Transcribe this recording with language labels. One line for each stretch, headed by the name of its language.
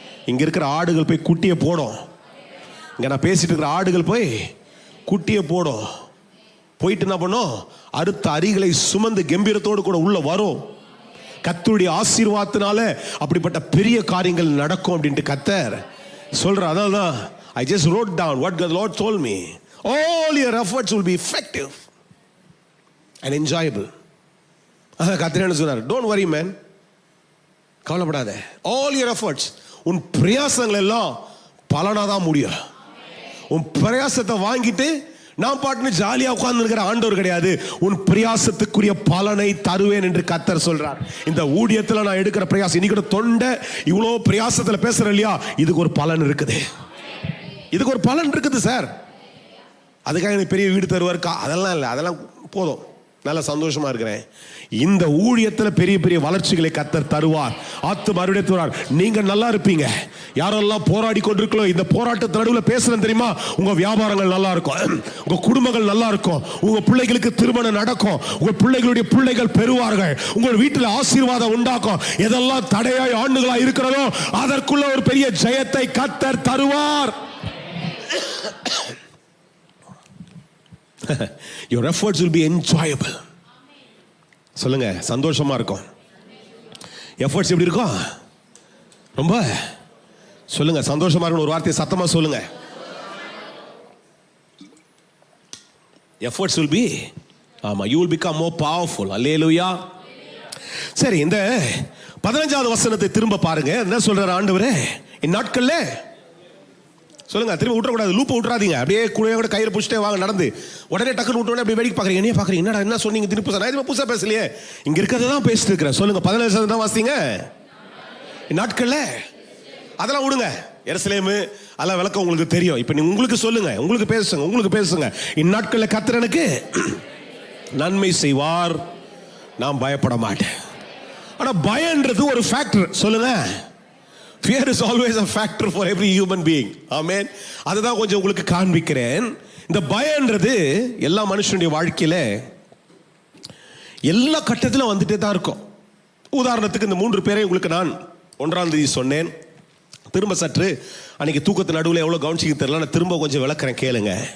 Tamil: இங்க இருக்கிற ஆடுகள் போய் குட்டியை போடும். இங்க நான் பேசிட்டு இருக்கிற ஆடுகள் போய் குட்டியை போடும். போயிட்டு என்ன பண்ணும்? அறுத்த அரிகளை சுமந்து கம்பீரத்தோடு கூட உள்ள வரும். கர்த்தருடைய ஆசீர்வாதத்தினால அப்படிப்பட்ட பெரிய காரியங்கள் நடக்கும் அப்படின்ட்டு கர்த்தர் சொல்ற. அதனால்தான்
English: I just wrote down what the Lord told me. All your efforts will be effective and enjoyable.
Tamil: கர்த்தர் என்ன சொன்னார்?
English: Don't worry man,
Tamil: கவலைப்படாத.
English: All your efforts,
Tamil: உன் பிரயாசங்கள் எல்லாம் பலனாதான் முடியும். உன் பிரயாசத்தை வாங்கிட்டு நான் பாட்டுன்னு ஜாலியா உட்கார்ந்து இருக்கிற ஆண்டவர் கிடையாது. உன் பிரயாசத்துக்குரிய பலனை தருவேன் என்று கர்த்தர் சொல்றார். இந்த ஊழியத்தில் நான் எடுக்கிற பிரயாசம், இன்னைக்கு தொண்டை இவ்வளோ பிரயாசத்துல பேசுறேன் இல்லையா, இதுக்கு ஒரு பலன் இருக்குது, இதுக்கு ஒரு பலன் இருக்குது சார். அதுக்காக எனக்கு பெரிய வீடு தருவாருக்கா, அதெல்லாம் இல்லை, அதெல்லாம் போதும், நல்ல சந்தோஷமா இருக்கிறேன். இந்த ஊழியத்தில் பெரிய பெரிய வளர்ச்சிகளை கர்த்தர் தருவார். மறுபடியும் தருவார். நீங்க நல்லா இருப்பீங்க. யாரெல்லாம் போராடி கொண்டிருக்கோ, இந்த போராட்டத்து நடுவில் பேசுறேன் தெரியுமா, உங்க வியாபாரங்கள் நல்லா இருக்கும், உங்க குடும்பங்கள் நல்லா இருக்கும், உங்க பிள்ளைகளுக்கு திருமணம் நடக்கும், உங்க பிள்ளைகளுடைய பிள்ளைகள் பெறுவார்கள், உங்கள் வீட்டில் ஆசீர்வாதம் உண்டாக்கும். எதெல்லாம் தடையாய் ஆண்டுகளா இருக்கிறதோ அதற்குள்ள ஒரு பெரிய ஜெயத்தை கர்த்தர் தருவார்.
English: Your efforts will be enjoyable.
Tamil: சொல்லுங்க, சந்தோஷமா இருக்கும். எஃபர்ட்ஸ் எப்படி இருக்கும்? ரொம்ப சொல்லுங்க, சந்தோஷமா இருக்கும். ஒரு வார்த்தையை சத்தமா சொல்லுங்க.
English: Efforts will be,
Tamil: ஆமா,
English: you will become more powerful.
Tamil: அல்லேலூயா. சரி, இந்த 15வது வசனத்தை திரும்ப பாருங்க. என்ன சொல்றாரு ஆண்டவரே? இந்நாட்கள்ல சொல்லுங்க, திரும்ப விட்டுறக்கூடாது, லூப்பை விட்டுறாதீங்க. அப்படியே கூட கையில் பிடிச்சிட்டே வாங்க நடந்து, உடனே டக்குன்னு விட்டோன்னே அப்படியே வேடிக்கை பார்க்குறீங்க. என்ன பார்க்குறீங்க? என்னடா என்ன சொன்னீங்க திருப்பி? நான் எதுவும் புதுசாக பேசலையே, இங்கே இருக்கிறத தான் பேசிட்டு இருக்கிறேன். சொல்லுங்க, 15 தான் வாசிங்க. நாட்கள்ல அதெல்லாம் விடுங்க, எருசலேமு அதெல்லாம் விளக்கம் உங்களுக்கு தெரியும். இப்போ நீங்க உங்களுக்கு சொல்லுங்க, உங்களுக்கு பேசுங்க. இந்நாட்களில் கர்த்தர் எனக்கு நன்மை செய்வார், நான் பயப்பட மாட்டேன். ஆனா பயம்ன்றது ஒரு ஃபேக்டர். சொல்லுங்க,
English: fear is always a factor for every human being.
Tamil: ஆமென். அதுதான் கொஞ்சம் உங்களுக்கு காண்பிக்கிறேன். இந்த பயம்ன்றது எல்லா மனுஷனுடைய வாழ்க்கையில எல்லா கட்டத்திலும் வந்துட்டே தான் இருக்கும். உதாரணத்துக்கு இந்த 3 பேரை உங்களுக்கு நான் 1ஆம் தேதி சொன்னேன். திரும்ப சற்று அன்னைக்கு தூக்கத்து நடுவில் எவ்வளவு கவனிச்சிக்க தெரியல, நான் திரும்ப கொஞ்சம் விளக்குறேன், கேளுங்க.